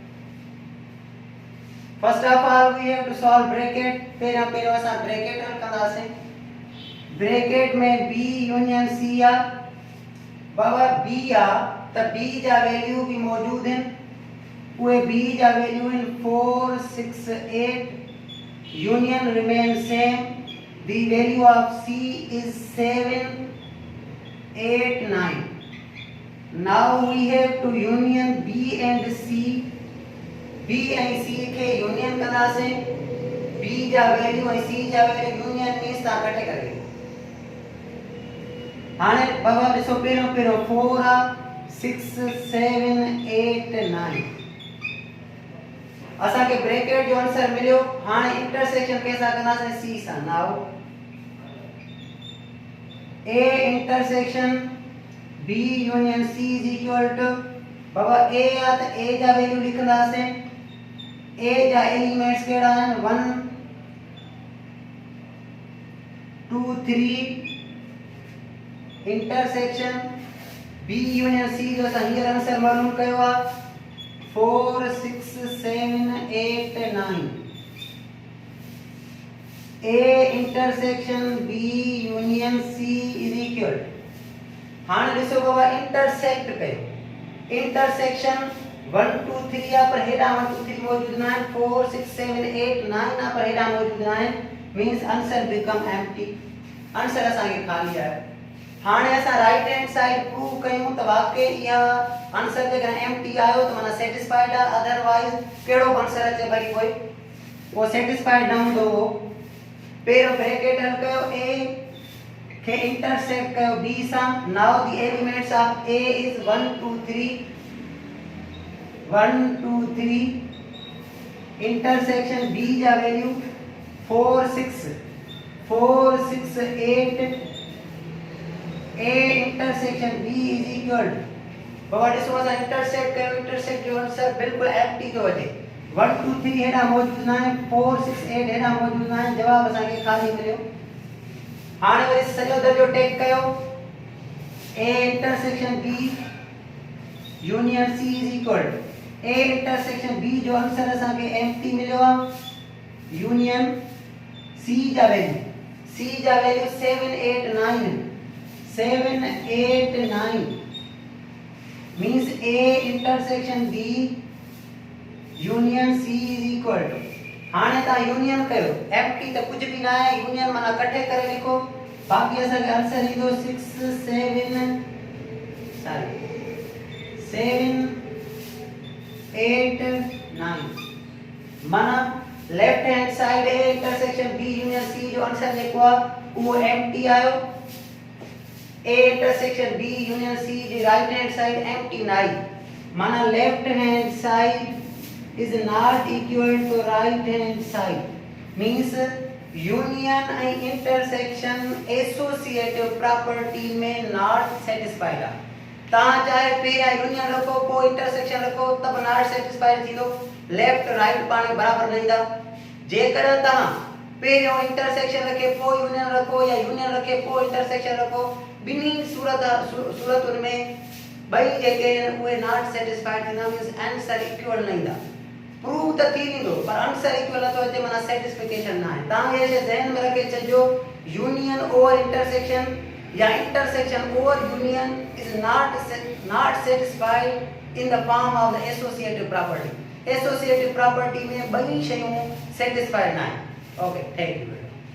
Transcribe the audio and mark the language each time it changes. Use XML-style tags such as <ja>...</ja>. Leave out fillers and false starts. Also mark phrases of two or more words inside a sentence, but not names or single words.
<en>First of all, we have to solve bracket.</en> <sd>पहले असां bracket हल कंदासीं. Bracket में B union C आ. बाबा B आ त B जा वैल्यू भी मौजूद हैं. उहे B जा वैल्यू हैं 4 6 8.</sd> <en>Union remains same. The value of C is 7 8 9. Now we have to union B and C. B and C</en> <sd>के union कंदासीं. B जा वैल्यू ऐं C जा वैल्यू union मींस ता कटे करे. हाणे बाबा ॾिसो पहिरियों 4 आ 6 7 8 9. असां खे ब्रैकेट जो आंसर मिलियो. हाणे इंटरसेक्शन कैसा कंदासीं C सां.</sd> <en>now A intersection B union C is equal to</en> <sd>बाबा A आ त A जा वैल्यू लिखंदासीं. A जा एलिमेंट्स केड़ा आहिनि 1 2 3</sd> <en>intersection B union C</en> <sd>जो असां हींअर आंसर मालूम कयो आहे 4 6 7 8 9</sd> <en>A intersection B union C is equal</en> <sd>हाणे ॾिसो बाबा इंटरसेक्ट कयो इंटरसेक्शन 1 2 3</sd> <hi>यहाँ पर</hi> <sd>हेडा 1 2 3</sd> <hi>मौजूद ना है</hi> <sd>4 6 7 8 9</sd> <hi>यहाँ पर</hi> <sd>हेडा</sd> <hi>मौजूद ना है</hi> <en>means answer become empty</en> <sd>आंसर असांखे खाली आहे हाणे असां</sd> <en>right hand side</en> <sd>प्रूव कयूं त वाकई इहा आंसर जेकर एम्प्टी आयो त माना सेटिस्फाइड आहे अदरवाइज कहिड़ो आंसर अचे भई वो सेटिस्फाइड न हूंदो हो पहिरियों ब्रैकेट हल कयो a के इंटरसेक्ट कयो b सां</sd> <en>now the elements of a is 1 2 3</en> <sd>1 2 3 इंटरसेक्शन b जा वैल्यू 4 6 8</sd> <en>a intersection b is equal</en> <sd>बाबा ॾिसो असां इंटरसेक्ट कयो इंटरसेक्ट जो आंसर बिल्कुल एम्प्टी थो अचे 1 2 3 हेॾा मौजूद न आहे 4 6 8 हेॾा मौजूद न आहे जवाब असांखे खाली मिलियो हाणे वरी सॼो दर्जो टेक कयो</sd> <en>a intersection b union c is equal a intersection b</en> <sd>जो आंसर असांखे एम्प्टी मिलियो आहे</sd> <en>union c</en> <sd>जा वैल्यू 7 8 9</sd> <en>means a intersection b union c is equal to</en> <sd>हाणे ता यूनियन कयो एम्प्टी त</sd> <hi>कुछ भी ना है</hi> <sd>यूनियन माना इकट्ठे करे लिखो बाकी असांखे आंसर ईंदो 7 8 9 माना</sd> <en>left hand side A intersection B union C</en> <sd>जो आंसर लिखो आहे वो एम्प्टी आयो</sd> <en>A intersection B union C</en> <sd>जी</sd> <en>right hand side empty</en> <sd>नाई माना</sd> <en>left hand side is not equal to right hand side means union and intersection associative</en> <sd>प्रॉपर्टी में</sd> <en>not satisfied</en> <sd>आहे ता चाहे पहिरियां यूनियन रखो पोइ इंटरसेक्शन रखो तब</sd> <en>not satisfied</en> <sd>थींदो</sd> <en>left right</en> <sd>पाणे बराबर न ईंदा जेकर तव्हां पहिरियों इंटरसेक्शन रखे पोइ यूनियन रखो या यूनियन रखे पोइ इंटरसेक्शन रखो बिन्ही सूरतुनि में ॿई जेके आहिनि उहे</sd> <en>not satisfied</en> <sd>थींदा मींस</sd> <en>answer equal</en> <sd>न ईंदा प्रूव त थी वेंदो पर</sd> <en>answer equal</en> <sd>नथो अचे माना सेटिस्फिकेशन न आहे तव्हां इहे ज़हन में रखे छॾिजो</sd> <en>union over intersection or intersection over union is not satisfied in the form of the associative property</en> <sd>में ॿई शयूं सेटिस्फाइड न आहिनि</sd> <en>okay thank you</en>